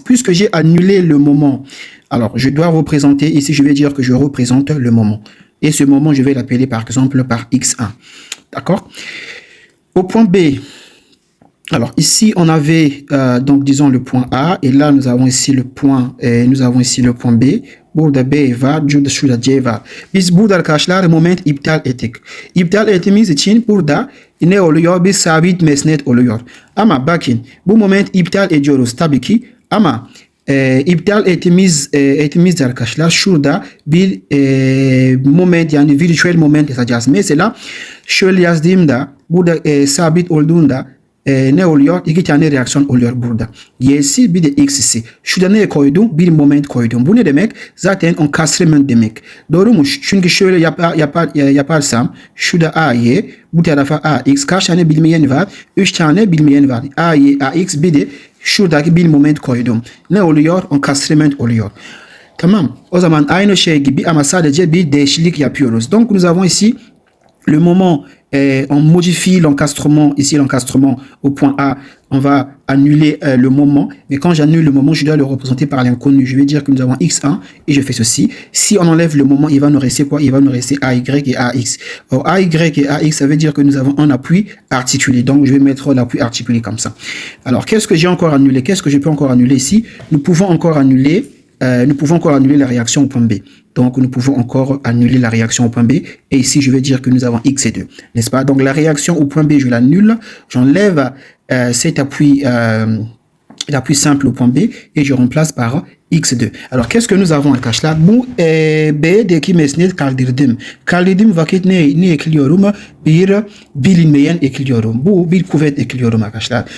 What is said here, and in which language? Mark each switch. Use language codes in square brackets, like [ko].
[fr] Puisque j'ai annulé le moment, alors je dois représenter, ici je vais dire que je représente le moment. Et ce moment, je vais l'appeler par exemple par X1. D'accord? Au point B, alors ici on avait donc disons le point A et là nous avons ici le point B. [tr] Burada B var, şurada C var. Biz burada arkadaşlar moment iptal ettik. İptal ettiğimiz için burada ne oluyor? Bir sabit mesnet oluyor. Ama bakın bu moment iptal ediyoruz tabii ki ama iptal ettiğimiz arkadaşlar şurada bir moment yani virtual moment yazacağız. Mesela şöyle yazdığımda burada sabit olduğunda ne oluyor? İki tane reaksiyon oluyor burada. Y'si bir de X'si. Şurada ne koydum? Bir moment koydum. Bu ne demek? Zaten encastrement demek. Doğru mu? Çünkü şöyle yaparsam şurada AY, bu tarafa AX. Kaç tane bilmeyen var? 3 tane bilmeyen var. AY, AX bir de şuradaki bir moment koydum. Ne oluyor? Encastrement oluyor. Tamam. O zaman aynı şey gibi ama sadece bir değişiklik yapıyoruz. [fr] Donc nous avons ici le moment, on modifie l'encastrement, ici l'encastrement au point A, on va annuler le moment, mais quand j'annule le moment, je dois le représenter par l'inconnu. Je vais dire que nous avons X1 et je fais ceci. Si on enlève le moment, il va nous rester quoi? Il va nous rester AY et AX. Or, AY et AX, ça veut dire que nous avons un appui articulé. Donc, je vais mettre l'appui articulé comme ça. Alors, qu'est-ce que j'ai encore annulé? Qu'est-ce que je peux encore annuler ici? Nous pouvons encore annuler la réaction au point B. Donc, nous pouvons encore annuler la réaction au point B. Et ici, je vais dire que nous avons X et 2. N'est-ce pas? Donc, la réaction au point B, je l'annule. J'enlève cet appui, l'appui simple au point B et je remplace par X2. Alors, qu'est-ce que nous avons [tr] arkadaşlar? Bu B'deki mesnet kaldırdım. Kaldırdığım vakit ne ekliyorum? Bir bilinmeyen ekliyorum. Bu bir kuvvet ekliyorum arkadaşlar.